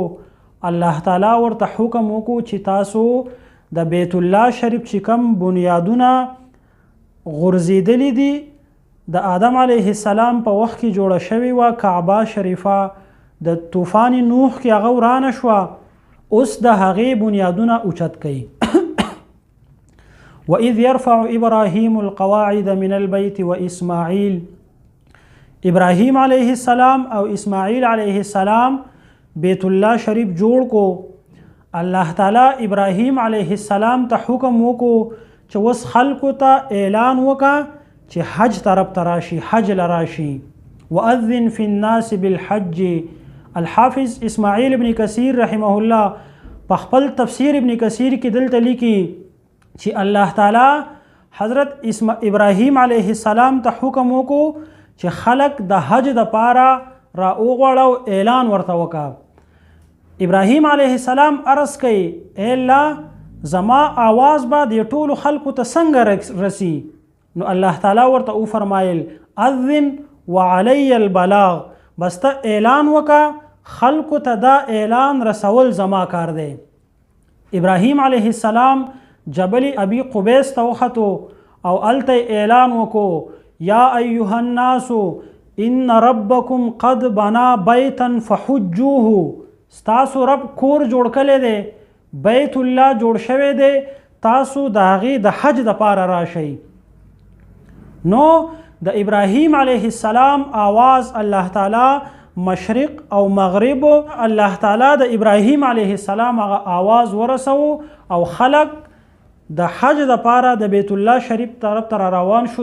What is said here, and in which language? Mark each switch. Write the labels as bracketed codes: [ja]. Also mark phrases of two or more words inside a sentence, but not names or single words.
[ps] الله تعالی ورته حکم وکړو چې تاسو د بیت الله شریف چې کوم بنیادونه غورځېدلي دي د آدم علیه السلام په وخت کې جوړه شوې وه، کعبه شریفه د طوفان نوح کې هغه ورانه شوه، اوس د هغې بنیادونه اوچت کوي. [ar] وَإِذْ يَرْفَعُ إِبْرَاهِيمُ الْقَوَاعِدَ مِنَ الْبَيْتِ وَإِسْمَاعِيل، [ps] ابراهیم علیه السلام او اسماعیل علیه السلام بیت الله شریف جوړ کو. الله تعالی ابراهیم علیه السلام ته حکم وکړو چې اوس خلکو ته اعلان وکړه چې حج طرف ته راشي، حج لراشي. [ar] وَأَذِّن فِي النَّاسِ بِالْحَجِّ. [ps] الحافظ اسماعیل ابن کثیر رحمه الله په خپل تفسیر ابن کثیر کې دلته لیکي چې الله تعالی حضرت ابراهیم علیه السلام ته حکم وکړو چې خلق د حج د پاره را وغواړو، اعلان ورته وکړه. ابراهیم علیه السلام عرض کوي اے الله زما آواز به د ټولو خلقو ته څنګه رسی؟ نو الله تعالی ورته وفرمایل [ar] اذن وعلی البلاغ، [ps] بس ته اعلان وکړه، خلقو ته دا اعلان رسول زما کار دی. ابراهیم علیه السلام جبل ابي قبیس ته وختو او الته اعلان وکړو [ar] یا ایها الناس ان ربکم قد بنا بیتا فحجوه. [ps] ستاسو رب کور جوړ کړی دی، بیت الله جوړ شوی دی، تاسو د هغې د حج دپاره راشئ. نو د ابراهیم علیه السلام آواز الله تعالی مشرق او مغرب، الله تعالی د ابراهیم علیه السلام هغه آواز ورسو او خلق د حج دپاره د بیت الله شریف طرف ته روان شو.